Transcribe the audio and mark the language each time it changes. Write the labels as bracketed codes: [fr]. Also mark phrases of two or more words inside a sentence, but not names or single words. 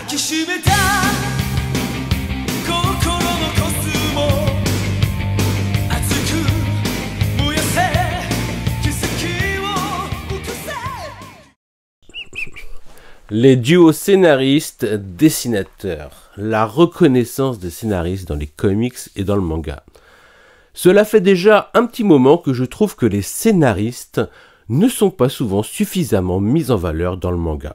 [ja] きしめた心のコスモ熱く燃やせ奇跡を起こせ [fr] Les duos scénaristes-dessinateurs, la reconnaissance des scénaristes dans les comics et dans le manga. Cela fait déjà un petit moment que je trouve que les scénaristes ne sont pas souvent suffisamment mis en valeur dans le manga.